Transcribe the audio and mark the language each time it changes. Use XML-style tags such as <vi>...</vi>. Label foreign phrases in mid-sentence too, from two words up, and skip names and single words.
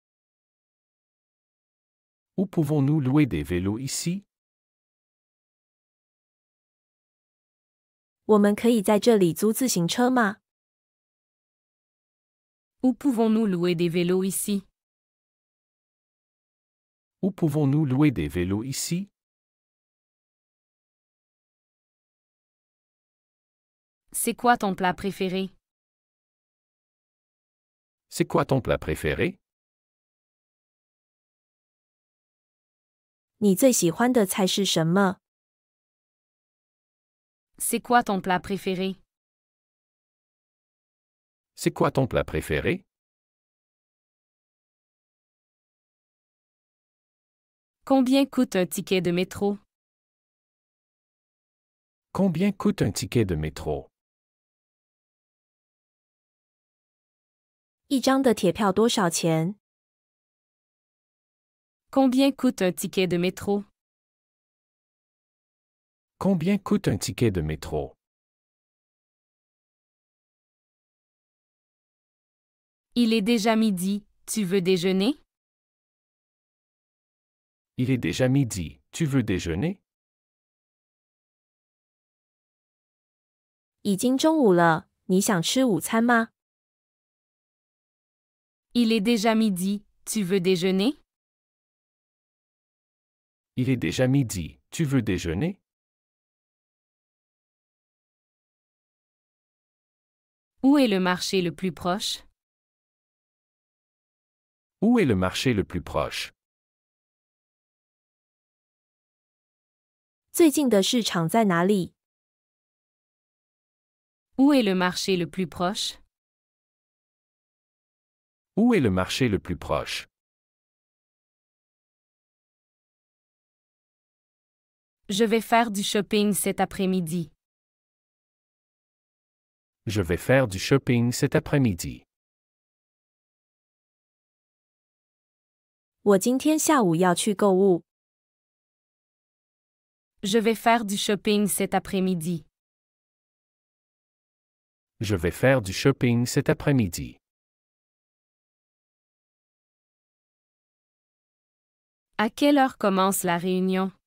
<fr>Où pouvons-nous louer des vélos ici?</fr> <zh>我们可以在这里租自行车吗？</zh> <fr>Où pouvons-nous louer des vélos ici? Où pouvons-nous louer des vélos ici? C'est quoi ton plat préféré? C'est quoi ton plat préféré?</fr> <zh>你最喜欢的菜是什么？</zh> <fr>C'est quoi ton plat préféré? C'est quoi ton plat préféré? Combien coûte un ticket de métro? Combien coûte un ticket de métro?</fr> <zh>一张的铁票多少钱？</zh> <fr>Combien coûte un ticket de métro? Combien coûte un ticket de métro? Il est déjà midi, tu veux déjeuner? Il est déjà midi, tu veux déjeuner?</fr> <zh>已经中午了，你想吃午餐吗？</zh> <fr>Il est déjà midi, tu veux déjeuner? Il est déjà midi, tu veux déjeuner? Où est le marché le plus proche? Où est le marché le plus proche?</fr> <zh>最近的市场在哪里？</zh> <fr>Où est le marché le plus proche? Où est le marché le plus proche? Je vais faire du shopping cet après-midi. Je vais faire du shopping cet après-midi.</fr> <zh>我今天下午要去购物。</zh> <fr>Je vais faire du shopping cet après-midi. Je vais faire du shopping cet après-midi. À quelle heure commence la réunion?</fr>